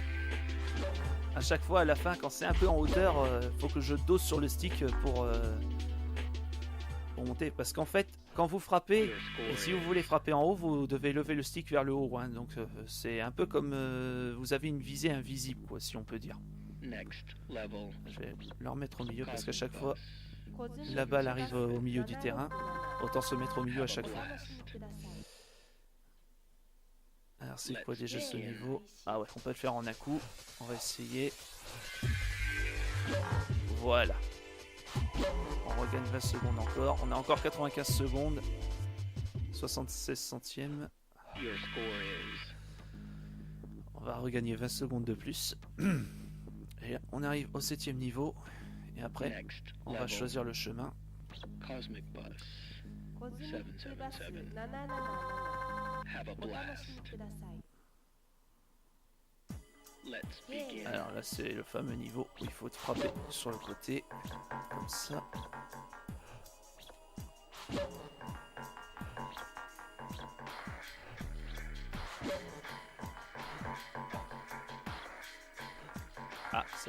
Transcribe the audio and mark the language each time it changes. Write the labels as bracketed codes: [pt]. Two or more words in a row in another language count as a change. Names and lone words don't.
[fr] À chaque fois à la fin, quand c'est un peu en hauteur, faut que je dose sur le stick pour monter. Parce qu'en fait, quand vous frappez, [en] Your score [fr] et si vous [en] is [fr] voulez frapper en haut, vous devez lever le stick vers le haut. Hein. Donc c'est un peu comme vous avez une visée invisible, quoi, si on peut dire. [en] next level. [fr] Je vais le remettre au milieu parce qu'à [en] Cosmic [fr] chaque fois, [en] Bus. [ja] コズミック [fr] la balle arrive au milieu du 727 terrain. Autant se mettre au milieu à chaque [ja] お [fr] fois. [ja] 楽しみください。 [fr] Alors c'est quoi déjà ce [ja] ゲーム [fr] niveau? [ja] 開始。 [fr] Ah ouais, on peut le faire en un coup. On va essayer. Voilà. On regagne 20 secondes encore. On a encore 95 secondes. 76 centièmes. [en] Your score is [fr] On va regagner 20 secondes de plus. Et on arrive au 7e niveau. Et après, [en] next [fr] on va [en] level. [fr] choisir le chemin. [en] Cosmic Bus. [ja] 小津にプラス777 [en] Have a [ja] お楽しみ [en] blast. [ja] ください [en] Let's begin. [fr] Alors là, c'est le fameux niveau où il faut frapper sur le côté, comme ça. Ah, ça.